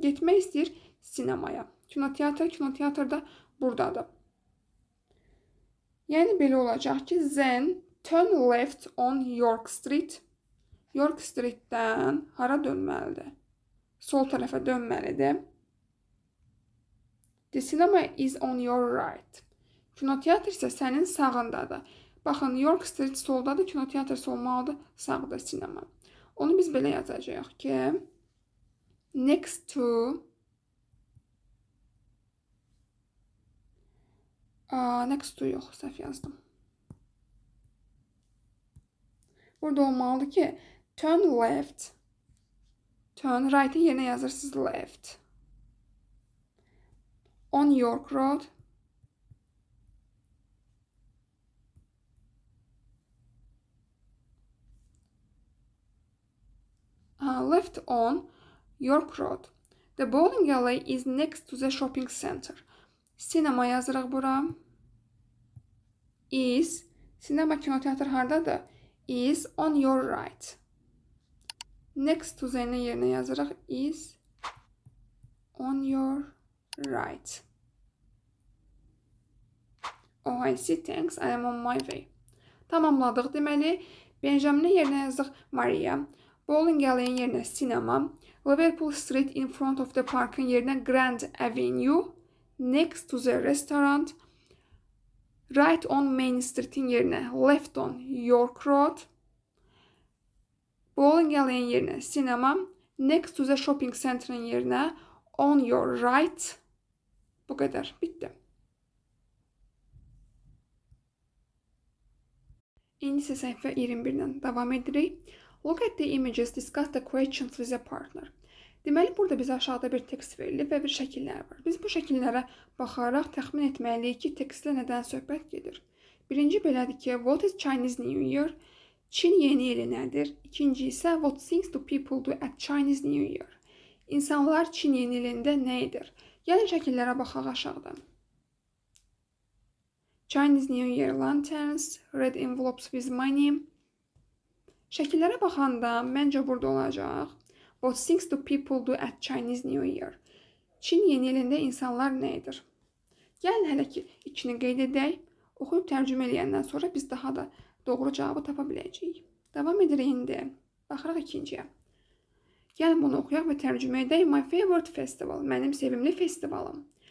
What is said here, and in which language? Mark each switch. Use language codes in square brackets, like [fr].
[az] Getmək istəyir sinemaya. Kinoteatr da buradadır. Yəni belə olacaq ki, [en] then turn left on York Street. [az] York Street'dən hara dönməlidir? Sol tərəfə dönməlidir. [en] The cinema is on your right. [az] Kinoteatr isə sənin sağındadır. Baxın, York Street soldadır, kinoteatr solmalıdır, sağda sinema. Onu biz belə yazacağıq ki, next to yox, səhv yazdım. Burada olmalıdır ki, [en] turn left, turn right'in [az] yerinə yazırsınız left. [en] On York Road. Left on York Road. The bowling alley is next to the shopping center. [az] Sinema yazırıq bura. Is, sinema kinoteatr hardadır? [en] Is on your right. Next to the [az] yerinə yazırıq. [en] Is on your right. Oh, I see, thanks, I am on my way. [az] Tamamladıq. Deməli, Benjamin'in yerinə yazdıq Maria. [en] Bowling alley'in yerinə sinema. Liverpool Street in front of the park'ın yerinə Grand Avenue. Next to the restaurant. Right on Main Street'in yerinə left on York Road. Bowling alley'in yerinə sinema. Next to the shopping center'ın yerinə on your right. [az] Bu qədər. Bitdi. İndi isə səhifə 21-dən davam edirik. [en] Look at the images, discuss the questions with a partner. [az] Deməli, burada bizə aşağıda bir tekst verilib və bir şəkillər var. Biz bu şəkillərə baxaraq təxmin etməliyik ki, tekstdə nədən söhbət gedir. Birinci belədir ki, [en] what is Chinese New Year? [az] Çin yeni ili nədir? İkinci isə [en] what things do people do at Chinese New Year? [az] İnsanlar Çin yeni ilində nə edir? Gəlin şəkillərə baxaq aşağıdan. [en] Chinese New Year lanterns, red envelopes with money. [az] Şəkillərə baxanda məncə burada olacaq. [en] What things do people do at Chinese New Year? [az] Çin yeni ilində insanlar nə edir? Gəlin hələ ki, ikini qeyd edək. Oxuyub tərcümə eləyəndən sonra biz daha da doğru cavabı tapa biləcəyik. Davam edirik indi. Baxırıq ikinciyə. Gəlin bunu oxuyaq və tərcümə edək. [en] My favorite festival. [az] Mənim sevimli festivalım.